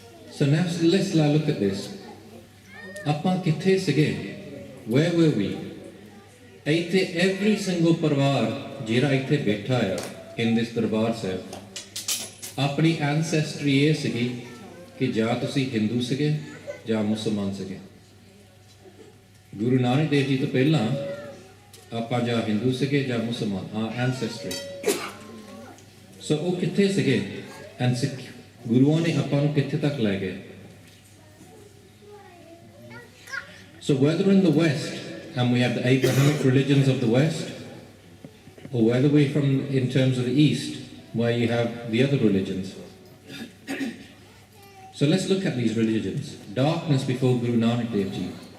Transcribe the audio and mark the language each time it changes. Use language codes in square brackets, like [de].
[en] So now let's look at this. [pa] Appa kithe sige? [en] Where were we? [pa] Aithe [en] every single [pa] parvar jira aithe betha hai [en] in this [pa] darbar sahib, apni ancestry ye sigi कि ਜਾਂ ਤੁਸੀਂ ਹਿੰਦੂ ਸੀਗੇ ਜਾਂ ਮੁਸਲਮਾਨ ਸੀਗੇ। ਗੁਰੂ ਨਾਨਕ ਦੇਵ ਜੀ ਤੋਂ ਪਹਿਲਾਂ ਆਪਾਂ ਜਾਂ ਹਿੰਦੂ ਸੀਗੇ ਜਾਂ ਮੁਸਲਮਾਨ, ਹਾਂ ਐਂਸੈਸਟਰੀ। ਸੋ ਉਹ ਕਿੱਥੇ ਸੀਗੇ ਐਂਡ ਗੁਰੂਆਂ ਨੇ ਆਪਾਂ ਨੂੰ ਕਿੱਥੇ ਤੱਕ ਲੈ ਗਏ? [en] So whether in the West, and we have the Abrahamic religions of the West, or whether we're from in terms of the East, where you have the other religions. So let's look at these religions. Darkness before Guru Nanak Dev Ji.